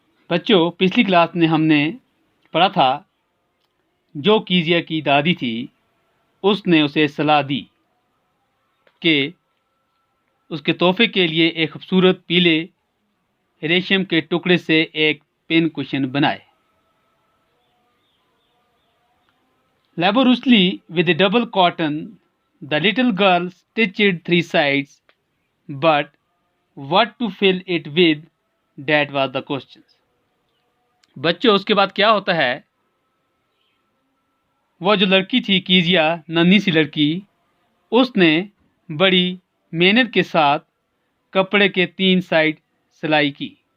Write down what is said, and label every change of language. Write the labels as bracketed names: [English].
[Hindi] बच्चों, पिछली क्लास में हमने पढ़ा था जो कीजिया की दादी थी उसने उसे सलाह दी कि उसके तोहफे के लिए एक खूबसूरत पीले रेशम के टुकड़े से एक पिन कुशन बनाए। [English] Laboriously with a double cotton, the little girl stitched 3 sides, but what to fill it with, that was the question. [Hindi] बच्चों, उसके बाद क्या होता है, वो जो लड़की थी कीजिया, नन्ही सी लड़की, उसने बड़ी मेहनत के साथ कपड़े के 3 साइड सिलाई की।